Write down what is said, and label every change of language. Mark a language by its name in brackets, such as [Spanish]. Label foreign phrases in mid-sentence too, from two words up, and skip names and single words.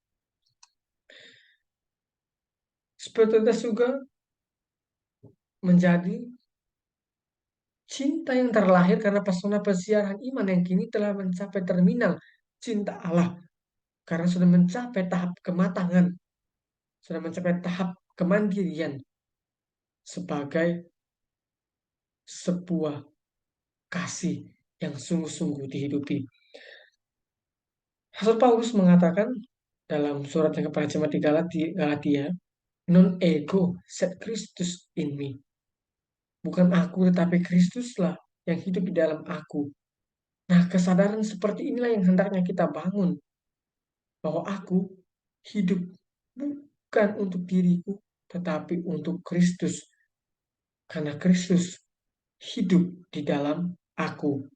[Indonesian] Spiritualitas juga menjadi cinta yang terlahir karena pesona pesiaran iman yang kini telah mencapai terminal cinta Allah karena sudah mencapai tahap kematangan, sudah mencapai tahap kemandirian sebagai sebuah kasih yang sungguh-sungguh dihidupi. Rasul Paulus mengatakan dalam surat yang kepada jemaat di Galatia, [Latin] non ego sed Christus in me. [Indonesian] Bukan aku tetapi Kristuslah yang hidup di dalam aku. Nah, kesadaran seperti inilah yang hendaknya kita bangun, bahwa aku hidup bukan untuk diriku tetapi untuk Kristus, karena Kristus hidup di dalam aku.